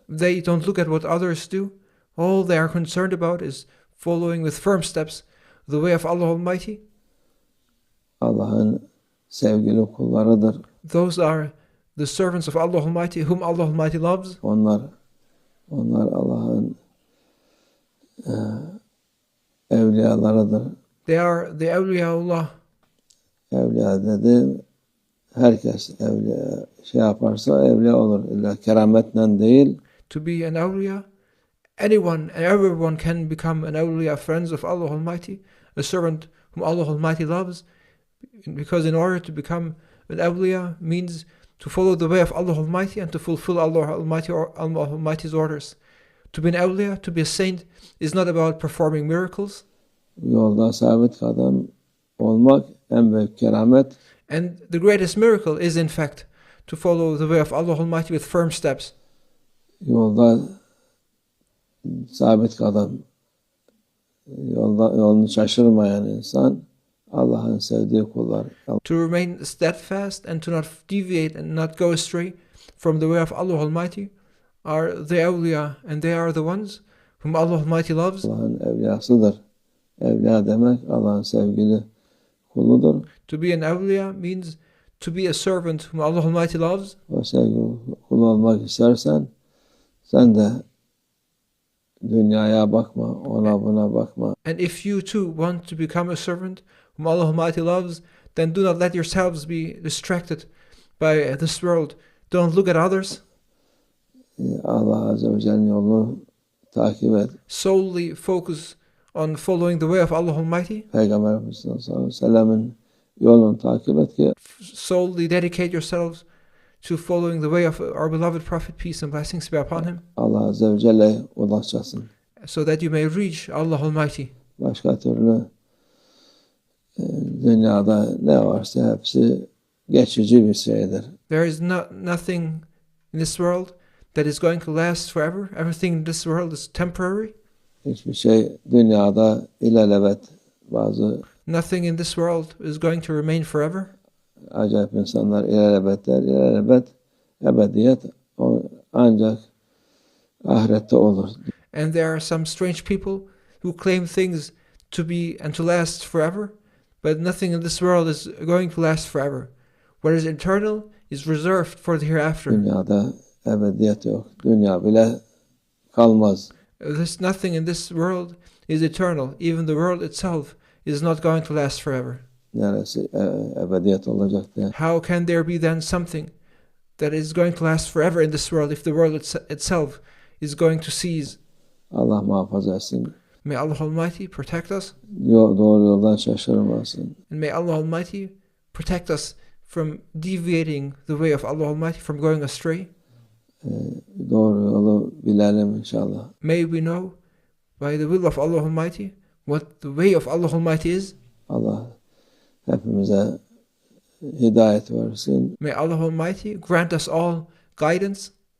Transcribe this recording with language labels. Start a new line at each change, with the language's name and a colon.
English: They don't look at what others do. All they are concerned about is following with firm steps the way of Allah Almighty.
Turkish: Allah'ın sevgili kullarıdır.
English: Those are the servants of Allah Almighty, whom Allah Almighty loves.
Turkish: Onlar Allah'ın evliyalarıdır.
English: They are the awliyaullah.
Turkish: Evliya dedi, herkes evliya yaparsa evliya olur. İlla kerametle değil.
English: To be an awliya, anyone and everyone can become an awliya, friends of Allah Almighty, a servant whom Allah Almighty loves. Because in order to become an awliya means to follow the way of Allah Almighty and to fulfill Allah Almighty's orders. To be an awliya, to be a saint, is not about performing miracles.
Turkish: Yolda sabit kadem olmak en büyük keramet.
English: And the greatest miracle is in fact to follow the way of Allah Almighty with firm steps.
Turkish: Yolda sabit kadem, yolunu şaşırmayan insan Allah'ın sevdiği kullar.
English: To remain steadfast and to not deviate and not go astray from the way of Allah Almighty are the awliya, and they are the ones whom Allah Almighty loves.
Turkish: Allah'ın evliyasıdır. Evliya demek Allah'ın sevgili kuludur.
English: To be an awliya means to be a servant whom Allah Almighty loves.
Turkish: O sevgili kul olmak istersen sen de dünyaya bakma, ona buna bakma.
English: And if you too want to become a servant whom Allah Almighty loves, then do not let yourselves be distracted by this world. Don't look at others.
Turkish: Allah Azzewajal'in yolunu takip et.
English: Solely focus on following the way of Allah Almighty.
Turkish: Peygamber sallallahu aleyhi ve sellem'in yolunu takip et ki
English: solely dedicate yourselves to following the way of our beloved Prophet, peace and blessings be upon him,
Turkish: Allah Azze ve Celle'ye ulaşasın.
English: so that you may reach Allah Almighty.
Turkish: Başka türlü dünyada ne varsa hepsi geçici bir şeydir.
English: There is nothing in this world that is going to last forever. Everything in this world is temporary.
Turkish: Hiçbir şey dünyada ilelebet, bazı
English: Nothing in this world is going to remain forever.
Turkish: acayip insanlar ilelebet der. İlelebet, ebediyet ancak ahirette olur.
English: And there are some strange people who claim things to be and to last forever, but nothing in this world is going to last forever. What is eternal is reserved for the hereafter.
Turkish: Dünyada ebediyet yok. Dünya bile kalmaz.
English: There's nothing in this world is eternal. Even the world itself is not going to last forever.
Turkish: Neresi ebediyet olacak diye.
English: How can there be then something that is going to last forever in this world if the world itself is going to cease?
Turkish: Allah muhafaza etsin.
English: May Allah Almighty protect us.
Turkish: Doğru yoldan şaşırmasın.
English: And may Allah Almighty protect us from deviating the way of Allah Almighty, from going astray.
Turkish: Doğru yolu bilelim inşallah.
English: May we know by the will of Allah Almighty what the way of Allah Almighty is.
Turkish: Allah hepimize hidayet versin.
English: May Allah Almighty grant us all guidance.